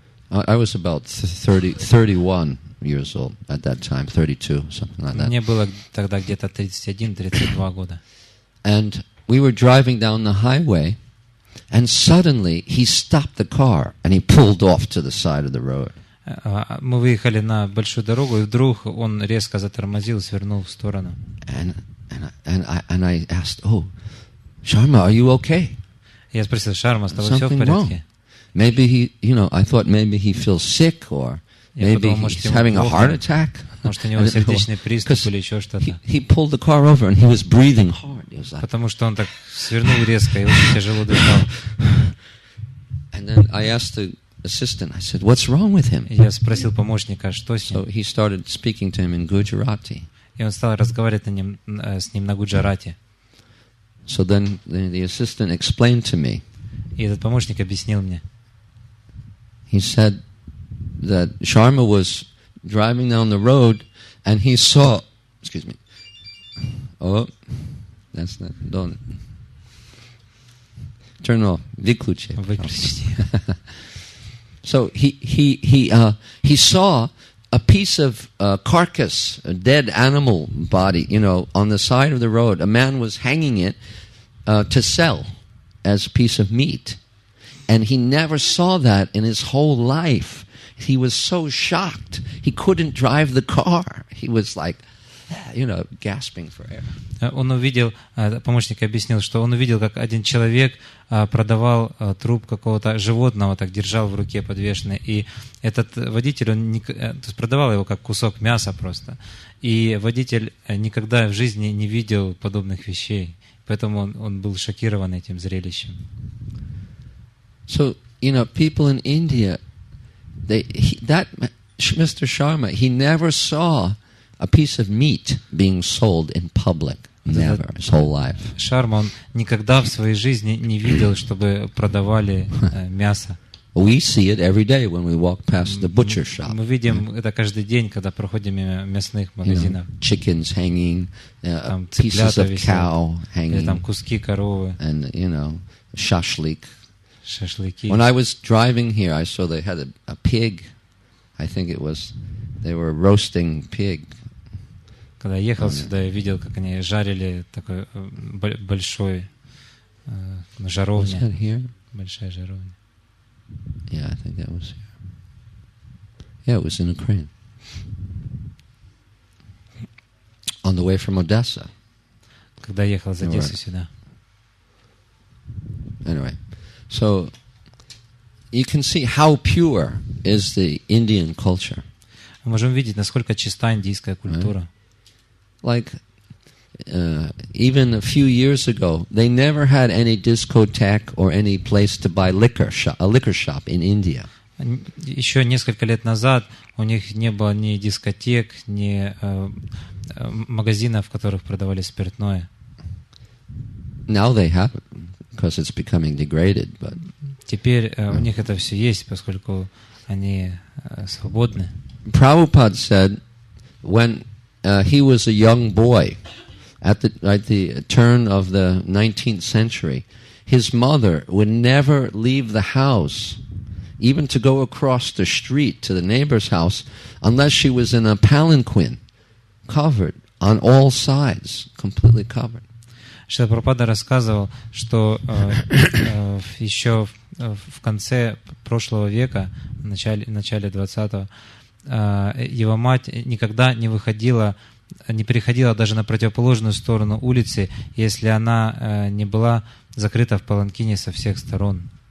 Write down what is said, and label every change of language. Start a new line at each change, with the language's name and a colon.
English: I was about 31 years old at that time, 32, something like that.
Russian: Мне было тогда где-то 31-32 года.
English: And we were driving down the highway, and suddenly he stopped the car and he pulled off to the side of the road.
Russian: Мы выехали на большую дорогу, и вдруг он резко затормозил, свернул в сторону.
English: And I asked, Sharma, are you okay?
Russian: Я спросил: Шарма, с тобой все в порядке?
English: Maybe he, I thought maybe he feels sick, or maybe he's having a heart attack.
Russian: Может, у него сердечный приступ или еще что-то.
English: He pulled the car over and he was breathing hard. He was like,
Russian: потому что он так свернул резко и очень тяжело дышал.
English: And then I asked the assistant, I said, what's wrong with him?
Russian: Я спросил помощника, что с ним.
English: So he started speaking to him in Gujarati.
Russian: И он стал разговаривать с ним на гуджарате.
English: So then the assistant explained to me.
Russian: И этот помощник объяснил мне.
English: He said that Sharma was driving down the road and he saw, excuse me. Oh, that's not, don't. Turn off.
Russian: Выключи.
English: So he saw a piece of carcass, a dead animal body, on the side of the road. A man was hanging it to sell as a piece of meat. And he never saw that in his whole life. He was so shocked. He couldn't drive the car. He was like, gasping for air.
Russian: Он увидел, помощник объяснил, что он увидел, как один человек продавал труп какого-то животного, так держал в руке подвешенный. И этот водитель, он то есть продавал его как кусок мяса просто. И водитель никогда в жизни не видел подобных вещей. Поэтому он был шокирован этим зрелищем.
English: So, people in India, that Mr. Sharma, he never saw a piece of meat being sold in public. Never, his whole life.
Russian: Шарма, он никогда в своей жизни не видел, чтобы продавали мясо.
English: We see it every day when we walk past the butcher shop.
Russian: Мы видим это каждый день, когда проходим мимо мясных магазинов.
English: Chickens hanging, pieces of cow hanging,
Russian: там куски коровы,
English: and shashlik.
Russian: Шашлыки.
English: When I was driving here, I saw they had a pig. I think they were roasting pig.
Russian: Когда я ехал сюда, я видел, как они жарили такой большой жаровня.
English: Was that here?
Russian: Большая жаровня.
English: Yeah, I think that was here. Yeah, it was in Ukraine. On the way from Odessa.
Russian: Когда я ехал из Одессы сюда.
English: Anyway, so you can see how pure is the Indian culture.
Russian: Мы можем видеть, насколько чиста индийская культура.
English: Like, even a few years ago, they never had any discotheque or any place to buy a liquor shop in India.
Russian: Еще несколько лет назад у них не было ни дискотек, ни магазинов, в которых продавали спиртное.
English: Now they have it because it's becoming degraded, but
Russian: Теперь у них это все есть, поскольку они свободны.
English: Prabhupada said when he was a young boy at the turn of the 19th century, his mother would never leave the house, even to go across the street to the neighbor's house, unless she was in a palanquin, covered on all sides, completely covered.
Russian: Шрила Прабхупада рассказывал, что еще в конце прошлого века, в начале 20-го, его мать никогда не переходила даже на противоположную сторону улицы, если она не была закрыта в паланкине со всех сторон.